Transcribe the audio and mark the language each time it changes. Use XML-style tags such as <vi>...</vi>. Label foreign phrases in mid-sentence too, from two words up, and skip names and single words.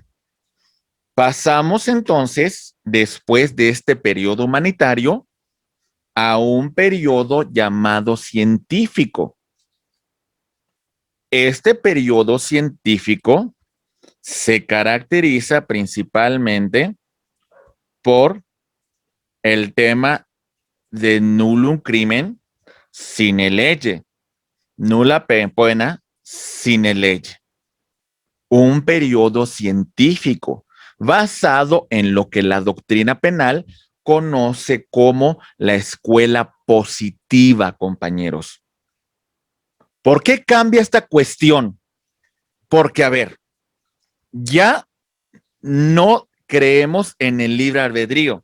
<es>Pasamos entonces, después de este periodo humanitario, a un periodo llamado científico. Este periodo científico se caracteriza principalmente por el tema de</es> <la>nullum crimen sine lege, nulla pena sine lege.</la> <es>Un periodo científico basado en lo que la doctrina penal conoce como la escuela positiva, compañeros. ¿Por qué cambia esta cuestión? Porque, a ver, ya no creemos en el libre albedrío.</es>